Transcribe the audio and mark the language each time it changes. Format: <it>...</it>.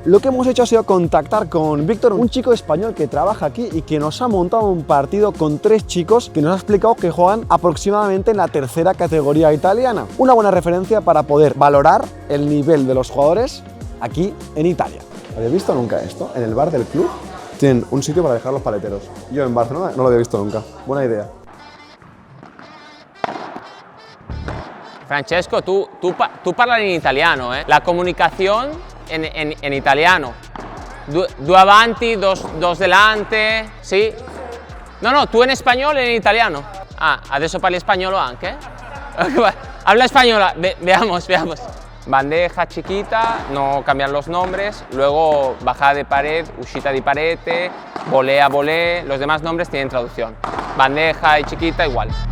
<es>Lo que hemos hecho ha sido contactar con Víctor, un chico español que trabaja aquí y que nos ha montado un partido con 3 chicos que nos ha explicado que juegan aproximadamente en la tercera categoría italiana. Una buena referencia para poder valorar el nivel de los jugadores aquí en Italia. ¿Habéis visto nunca esto? En el bar del club tienen un sitio para dejar los paleteros. Yo en Barcelona no lo había visto nunca. Buena idea.</es> <it>Francesco, tu parli in italiano, eh? La comunicazione in italiano. Due avanti,</it> <es>dos delante,</es> <it>sì? No, tu in spagnolo e in italiano. Ah, adesso parli spagnolo anche?</it> <es>Habla española, veamos. Bandeja chiquita, no cambiar los nombres, luego bajada de pared,</es> <it>uscita di parete,</it> <es>volea, volé, los demás nombres tienen traducción. Bandeja y chiquita igual.</es>